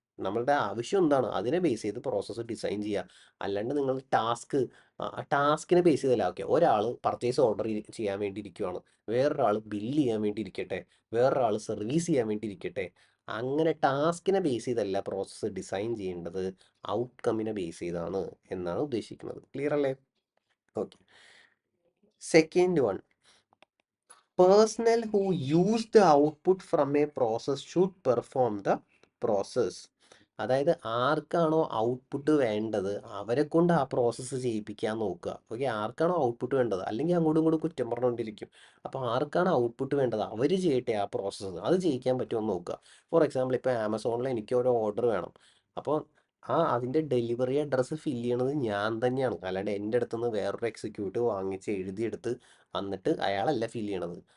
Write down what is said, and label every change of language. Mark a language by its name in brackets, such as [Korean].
[Malayalam] നമ്മളുടെ ആവശ്യം എന്താണ് അതിനെ ബേസ് ചെയ്ത് പ്രോസസ്സ് ഡിസൈൻ ചെയ്യുക. അല്ലാണ്ട് നിങ്ങൾ ടാസ്കിനെ ബേസ് ചെയ്തല്ല. ഓക്കെ, ഒരാൾ പർച്ചേസ് ഓർഡർ ചെയ്യാൻ വേണ്ടി ഇരിക്കുവാണ്, വേറൊരാൾ ബില്ല് ചെയ്യാൻ വേണ്ടി ഇരിക്കട്ടെ, വേറൊരാൾ സർവീസ് ചെയ്യാൻ വേണ്ടി ഇരിക്കട്ടെ. അങ്ങനെ ടാസ്കിനെ ബേസ് ചെയ്തല്ല പ്രോസസ്സ് ഡിസൈൻ ചെയ്യേണ്ടത്, ഔട്ട്കമ്മിനെ ബേസ് ചെയ്താണ് എന്നാണ് ഉദ്ദേശിക്കുന്നത്. ക്ലിയർ അല്ലേ? Okay. [English] Second one, personnel who use the output from a process should perform the process. [Malayalam] അതായത് ആർക്കാണോ ഔട്ട്പുട്ട് വേണ്ടത് അവരെ കൊണ്ട് ആ പ്രോസസ്സ് ചെയ്യിപ്പിക്കാൻ നോക്കുക. ഓക്കെ, ആർക്കാണോ ഔട്ട്പുട്ട് വേണ്ടത്, അല്ലെങ്കിൽ അങ്ങോട്ടും ഇങ്ങോട്ടും കുറ്റം പറഞ്ഞുകൊണ്ടിരിക്കും. അപ്പോൾ ആർക്കാണ് ഔട്ട്പുട്ട് വേണ്ടത് അവർ ചെയ്യട്ടെ ആ പ്രോസസ്സ്, അത് ചെയ്യിക്കാൻ പറ്റുമോ എന്ന് നോക്കുക. ഫോർ എക്സാമ്പിൾ ഇപ്പോൾ ആമസോണിൽ എനിക്ക് ഒരു ഓർഡർ വേണം, അപ്പോൾ അതിൻ്റെ ഡെലിവറി അഡ്രസ്സ് ഫില്ല് ചെയ്യണത് ഞാൻ തന്നെയാണ്, അല്ലാണ്ട് എൻ്റെ അടുത്ത് നിന്ന് വേറൊരു എക്സിക്യൂട്ടീവ് വാങ്ങിച്ച് എഴുതിയെടുത്ത് എന്നിട്ട് അയാളല്ല ഫില്ല് ചെയ്യണത്.